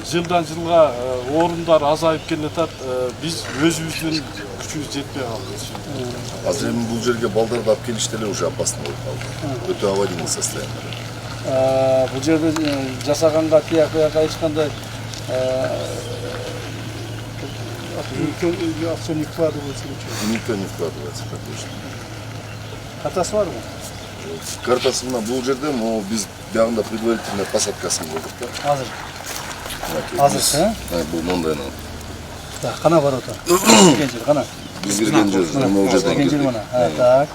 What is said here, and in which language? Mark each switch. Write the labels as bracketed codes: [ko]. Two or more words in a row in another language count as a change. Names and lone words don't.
[ky] Жылдан жылга орундар азайып келатат. Биз өзүбүздүн күчүбүз жетпей калды. Азыр эми бул жерге балдарды алып келиш деле [ru] уже опасно [ky] болуп калды. [ru] Өтө аварийный состояние. [ky] Бул жерде жасаганга тияк эч кандай акча [ru] не вкладывается ничего. Никто не вкладывается, так точно. [ky] Картасы барбы? Картасы мына бул жерде, но биз биягында предварительная посадкасын кылдык да. Азыр, бул мондайын алып. Так, кана бар ата? Келген жер, кана. Биз кирген жер, могу жерден кирдик. Так.